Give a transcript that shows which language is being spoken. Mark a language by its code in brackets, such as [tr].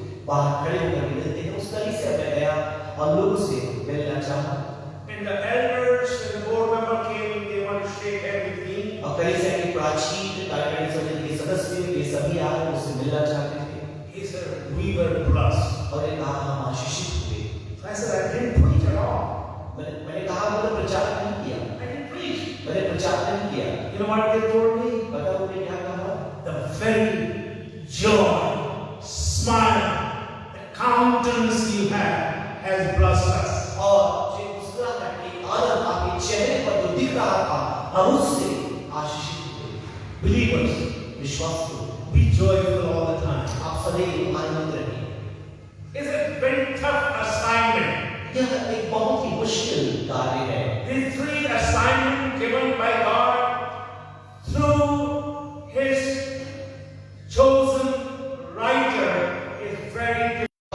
[hi] बाहर खड़े होकर मिलते हैं। उस गली से मैं गया और लोगों से मिलना चाहा। [en] And the elders and the board member came, they want to shake hands with me. [hi] और कलीसिया के प्राचीन कार्यकारिणी समिति के सदस्य वे सभी आए मुझसे मिलना चाहते थे। [en] He said, we were blessed. [hi] और ये कहा हम आशीषित हुए। [en] So I said, I didn't preach at all. [hi] मैंने कहा मैंने प्रचार नहीं किया। [en] I didn't preach. [hi] मैंने प्रचार नहीं किया। [en] You know what they told me? [hi] पता उन्होंने क्या कहा? [en] The very joy, smile, the countenance you have has blessed us. [hi] और जो मुस्कुराहट की आनंद आपके चेहरे पर जो दिख रहा था, हम उससे आशीषित हुए। [en] Believers, [hi] विश्वास करो, [en] be joyful all the time. [hi] आप सदैव आनंद रहिए। [en] It's a very tough assignment. [hi] यह एक बहुत ही मुश्किल कार्य है। [en] These three assignments given by God through His chosen writer is very difficult.